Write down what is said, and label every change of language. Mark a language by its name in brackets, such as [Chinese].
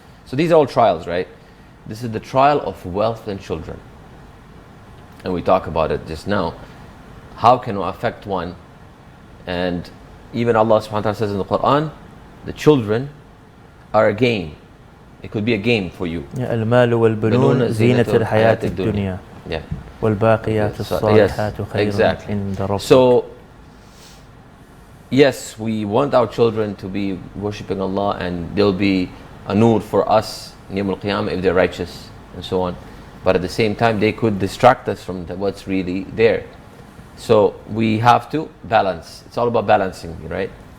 [English] So these are all trials, right? This is the trial of wealth and children. And we talk about it just now. How can it affect one? And even Allah subhanahu wa ta'ala says in the Quran, the children are a game. It could be a game for you. [Arabic] المال والبنون زينة الحياة الدنيا. [English] Yeah. [Arabic] والباقيات الصالحات خير عند ربك. [English] So, yes, we want our children to be worshipping Allah, and they'll be a nur for us in Yawm al-Qiyamah if they're righteous and so on. But at the same time, they could distract us from what's really there. So we have to balance. It's all about balancing, right?